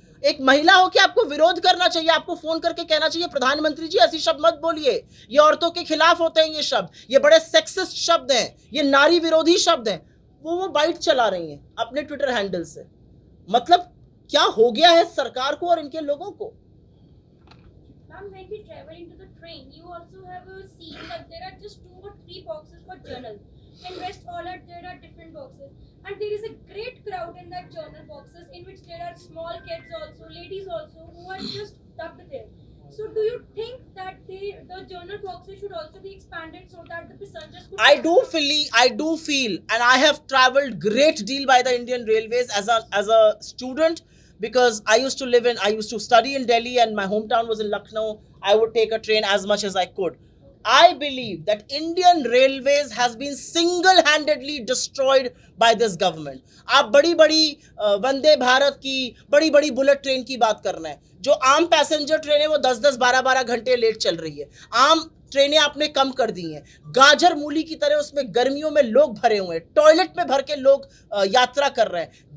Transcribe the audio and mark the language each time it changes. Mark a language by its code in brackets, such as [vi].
[hi] एक महिला हो के आपको विरोध करना चाहिए, आपको फोन करके कहना चाहिए प्रधानमंत्री जी ऐसी शब्द मत बोलिए, ये औरतों के खिलाफ होते हैं, ये शब्द, ये बड़े सेक्सिस्ट शब्द हैं, ये नारी विरोधी शब्द हैं। वो बाइट चला रही हैं अपने ट्विटर हैंडल से। मतलब क्या हो गया है सरकार को और इनके लोगों को? [en] Ma'am, when we travel into the train, you also have seen that there are just 2 or 3 boxes for journal. In rest all there are different boxes, and there is a great crowd in that journal boxes, in which there are small kids also, ladies also, who are just stuck there. So, do you think that the journal boxes should also be expanded so that the passengers could? I do feel, and I have traveled great deal by the Indian Railways as a student, because I used to study in Delhi and my hometown was in Lucknow. I would take a train as much as I could. I believe that Indian Railways has been single-handedly destroyed by this government. [hi] आप बड़ी-बड़ी वंदे भारत की, बड़ी-बड़ी bullet train की बात कर रहे हैं। जो आम पैसेंजर ट्रेन है वो 10-10, 12-12 घंटे लेट चल रही है। आम ट्रेनें आपने कम कर दी हैं। गाजर मूली की तरह उसमें गर्मियों में लोग भरे हुए हैं, टॉयलेट में भर के लोग यात्रा कर रहे हैं।